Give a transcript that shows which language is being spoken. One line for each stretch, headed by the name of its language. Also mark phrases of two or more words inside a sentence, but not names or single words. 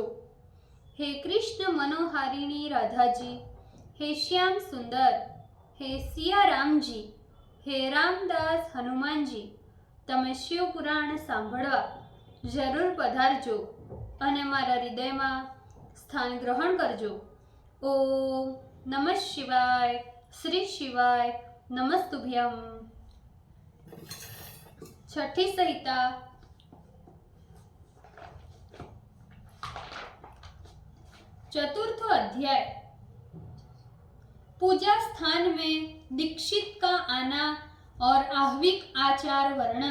Gujarati: હે કૃષ્ણ મનોહારિણી રાધાજી, હે શ્યામ સુંદર, હે સિયારામજી, હે રામદાસ હનુમાનજી, તમે શિવ પુરાણ સાંભળવા જરૂર પધારજો અને મારા હૃદયમાં સ્થાન ગ્રહણ કરજો.
Sanskrit: ओम नमः शिवाय। श्री शिवाय नमस्तुभ्यम।
Hindi: छठी संहिता। चतुर्थ अध्याय। पूजा स्थान में दीक्षित का आना और आहविक आचार वर्णन।